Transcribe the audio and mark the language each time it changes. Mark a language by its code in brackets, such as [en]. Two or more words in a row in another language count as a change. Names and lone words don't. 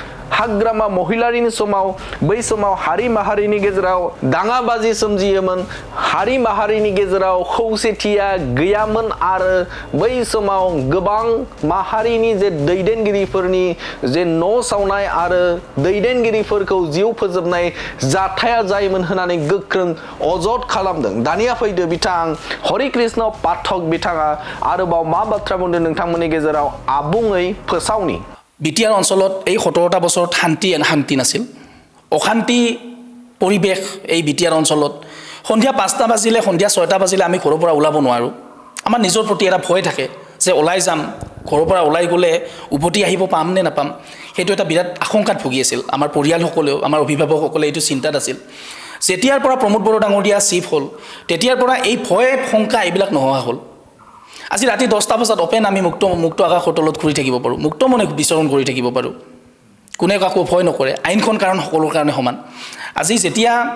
[brx] हाग्रामा महिलारिनि समाव बै समाव हारि माहारिनि गेजेराव दाङाबाजि सोमजियोमोन हारि माहारिनि गेजेराव खौसेथिया गैयामोन आरो बै समाव गोबां माहारिनि जे दैदेनगिरिफोरनि जे न' सावनाय आरो दैदेनगिरिफोरखौ जिउ फोजोबनाय जाथाया जायोमोन होननानै गोख्रों अजद खालामदों दानिया फैदो बिथां हरि कृष्ण पाठक बिथाङा आरोबाव मा बाथ्रा बुंदों नोंथांमोननि गेजेराव आबुङै फोसावनि [as] बिटिआर অঞ্চলত এই 17টা বছৰত শান্তি নাছিল অশান্তি পৰিবেশ এই বিটিআৰ অঞ্চলত সন্ধিয়া 5টা বাজিলে সন্ধিয়া 6টা বাজিলে আমি ঘৰৰ পৰা ওলাব নোৱাৰো আমাৰ নিজৰ প্ৰতি এটা ভয় থাকে যে ওলাই যাম ঘৰৰ পৰা ওলাই গলে উভতি আহিব পাম নে নাপাম সেইটো এটা বিৰাট আশংকাত ভুগি আছিল আমাৰ পৰিয়ালসকলেও আমাৰ অভিভাৱকসকলে এইটো চিন্তাত আছিল যেতিয়াৰ পৰা প্ৰমোদ বড়ো ডাঙৰীয়া চিফ হ'ল তেতিয়াৰ পৰা এই ভয় শংকা এইবিলাক নোহোৱা হ'ল আজি ৰাতি 10টা বজাত ওপেন আমি মুক্ত আকাশৰ তলত ঘূৰি থাকিব পাৰো মুক্ত মনে বিচৰণ কৰি থাকিব পাৰো কোনে কাকো ভয় নকৰে আইনখন কাৰণ সকলোৰ কাৰণে সমান আজি যেতিয়া